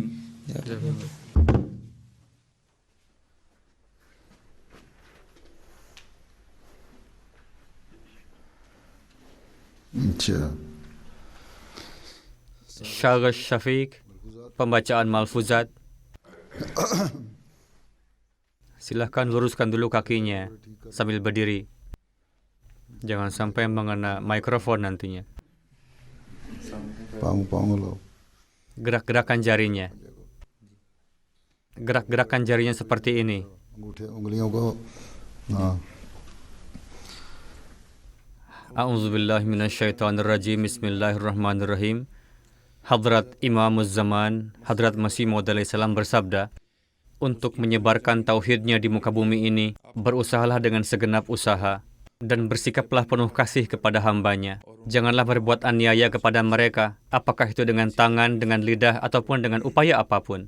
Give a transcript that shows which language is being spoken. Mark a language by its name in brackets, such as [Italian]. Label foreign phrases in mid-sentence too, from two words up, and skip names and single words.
[Urdu] अच्छा, [Indonesian] Syarah Syafiq, pembacaan malfuzat. Silahkan luruskan dulu kakinya sambil berdiri. Jangan sampai mengena mikrofon nantinya. [Urdu] پاؤں لو. [Indonesian] Gerak-gerakan jarinya. Gerak-gerakan jarinya seperti ini. [Urdu] انگلیوں کو ہاں. [Arabic] أعوذ بالله من الشيطان الرجيم. بسم الله الرحمن الرحيم. [Indonesian] Hadrat Imamuz Zaman, Hadrat Masih Maud [Arabic] عليه السلام [Indonesian] bersabda, untuk menyebarkan tauhidnya di muka bumi ini, berusahalah dengan segenap usaha, dan bersikaplah penuh kasih kepada hambanya. Janganlah berbuat aniaya kepada mereka, apakah itu dengan tangan, dengan lidah, ataupun dengan upaya apapun.